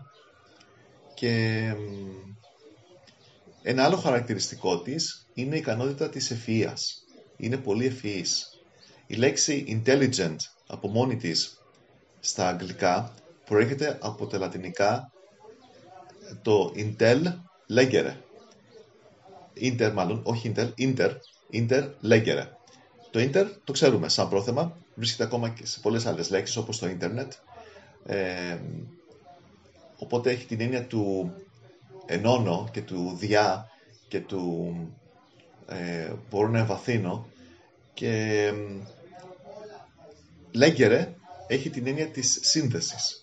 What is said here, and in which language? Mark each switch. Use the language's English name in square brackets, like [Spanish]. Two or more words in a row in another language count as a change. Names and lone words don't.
[Greek] Και ένα άλλο χαρακτηριστικό της είναι η ικανότητα της ευφυΐας. Είναι πολύ ευφυής. Η λέξη intelligent από μόνη της στα αγγλικά προέρχεται από τα λατινικά το [Latin] intel legere. [Greek] Inter μάλλον, όχι [Latin] inter legere. [Greek] Το inter το ξέρουμε σαν πρόθεμα, βρίσκεται ακόμα και σε πολλές άλλες λέξεις όπως το internet. Οπότε έχει την έννοια του ενώνω και του διά και του μπορώ να εμβαθύνω, και λέγερε έχει την έννοια της σύνδεσης.